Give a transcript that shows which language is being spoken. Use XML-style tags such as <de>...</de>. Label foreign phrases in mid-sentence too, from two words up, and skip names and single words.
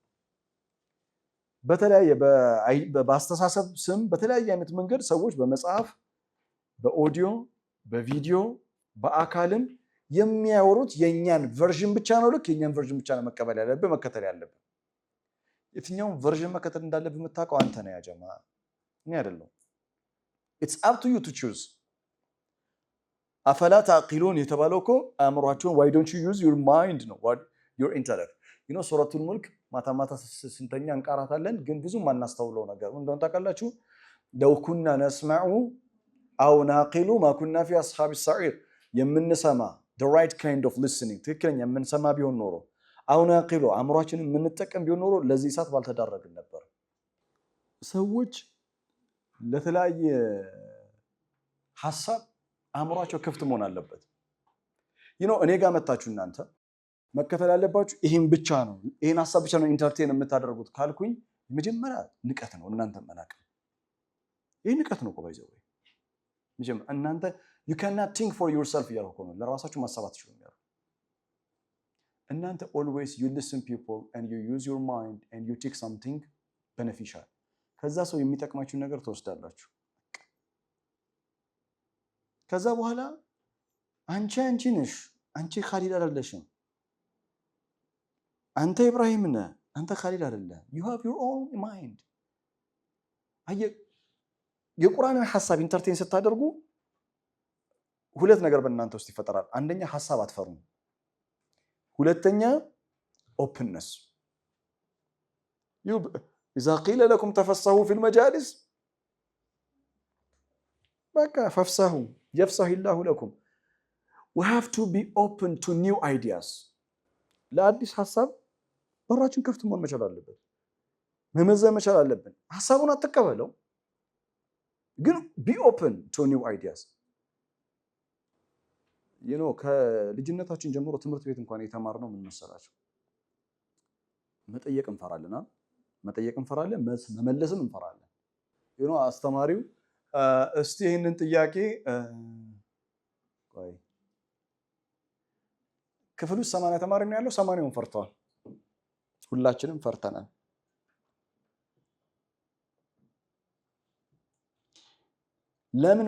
<am>በተለያየ በአስተሳሰብ ስም በተለያየ አይነት መንገድ ሰዎች በመጽሐፍ በኦዲዮ በቪዲዮ በአካልም የሚያወሩት የኛን ቨርዥን ብቻ ነው ልክ የኛን ቨርዥን ብቻ ነው መቀበል ያለብህ መከተል ያለብህ የትኛውን ቨርዥን መከተል እንዳለብህ የምታውቀው አንተ ነህ ያ ጀማ እኔ አይደለም</am> <en>it's up to you to choose</en> <ar>أفلا تعقلون</ar> <am>የተባለው እኮ አእምሯችሁን</am> <en>why don't you use your mind</en> <am>ነው</am> <en>your intellect</en> <am>ሱረቱል ሙልክ ማታ ስንተኛ እንቃራታለን ግን ብዙ ማናስተውለው ነገር እንደው ታውቃላችሁ</am> <ar>لو كنا نسمع أو نعقل ما كنا في أصحاب السعير</ar> <am>የምንሰማ</am> <en>the right kind of listening</en> <am>ትክክለኛ የምንሰማ ቢሆን ኖሮ</am> <ar>أو نعقل</ar> <am>አእምሯችንን የምንጠቀም ቢሆን ኖሮ ለዚህ እሳት ባልተዳረግን ነበር ሰዎች ለተለያየ ሐሳብ አእምሯቸው ክፍት መሆን አለበት እኔ ጋር መጣችሁ እናንተ መከተል ያለባችሁ ይሄን ብቻ ነው ይሄን ሐሳብ ብቻ ነው ኢንተርቴን የምታደርጉት ካልኩኝ መጀመሪያ ንቀት ነው እናንተ መናቅ ይሄ ንቀት ነው ቆይዘው መጀመሪያ እናንተ</am> <en>you cannot think for yourself</en> <am>ያልኩ ነው ለራሳችሁ ማሰብ አትችሉም ያልኩ እናንተ</am> <en>always you listen people and you use your mind and you take something beneficial</en> <am>ከዛ ሰው የሚጠቅማችሁ ነገር ተወስዳላችሁ ከዛ በኋላ አንቺ ነሽ አንቺ ኻሊድ አይደለሽም አንተ ኢብራሂም ነህ አንተ ኻሊድ አይደለም</am> <en>you have your own mind</en> <am>የቁርአንን ሐሳብ ኢንተርቴን ስታደርጉ ሁለት ነገር በእናንተ ውስጥ ይፈጠራል አንደኛ ሐሳብ አትፈሩም ሁለተኛ ኦፕንነስ</am> <ar>إذا قيل لكم تفسحوا في المجالس بقى فافسحوا يفسح الله لكم</ar> <en>we have to be open to new ideas</en> <am>ለአዲስ ሐሳብ በራችን ክፍት መሆን መቻል አለበት መመዘን መቻል አለብን ሐሳቡን አትቀበለው ግን</am> <en>be open to new ideas</en> <am>ከልጅነታችን ጀምሮ ትምህርት ቤት እንኳን የተማርነው ምን መሰላችሁ መጠየቅ እንፈራለን መመለስም እንፈራለን አስተማሪው እስቲ ይሄንን ጥያቄ ክፍል ውስጥ 80 ተማሪ ነው ያለው 80ውን ፈርተዋል ሁላችንም ፈርተናል ለምን</am>